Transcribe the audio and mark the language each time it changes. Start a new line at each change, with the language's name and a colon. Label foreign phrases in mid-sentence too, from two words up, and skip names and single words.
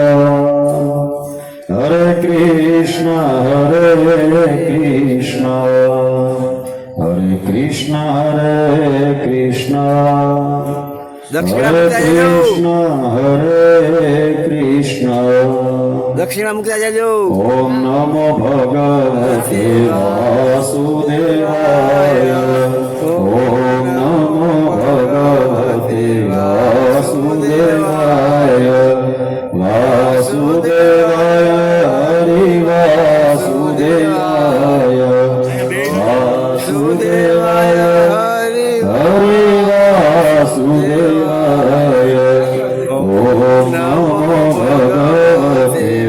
Sanskrit: Hare Krishna Hare Krishna Hare Krishna Hare Krishna Hare Krishna Hare Krishna
Gujarati: દક્ષિણા મૂકતા જજો
Sanskrit: ઓમ નમો ભગવતે વાસુદેવાય ઓમ નમો ભગવતે વાસુદેવાય વાસુદેવાય હરિ વાસુદેવાય વાસુદેવાય હરિ વાસુદેવાય ઓમ નમો ભગવતે